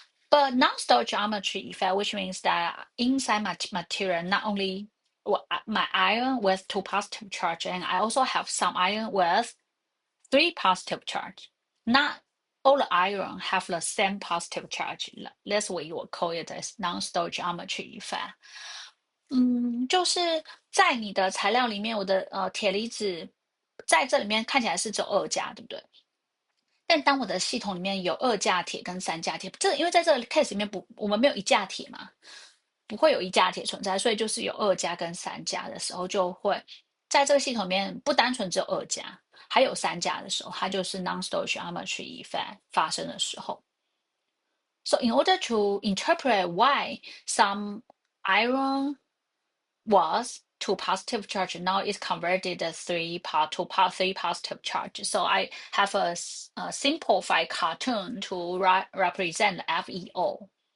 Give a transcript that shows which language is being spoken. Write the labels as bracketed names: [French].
[English] But non-stoichiometry effect, which means that inside my material, not only my iron with two positive charge, and I also have some iron with three positive charge. Not all the iron have the same positive charge. That's what you will call it as non-stoichiometry effect. [Chinese] 就是在你的材料里面，我的铁离子在这里面看起来是只有二价，对不对？但当我的系统里面有二价铁跟三价铁，这因为在这个 case 里面我们没有一价铁嘛，不会有一价铁存在，所以就是有二价跟三价的时候，就会在这个系统里面不单纯只有二价，还有三价的时候，它就是 non-stoichiometry effect 发生的时候。 [English] So in order to interpret why some iron was to positive charge, now it's converted to three positive charge. So I have a simplified cartoon to represent FeO.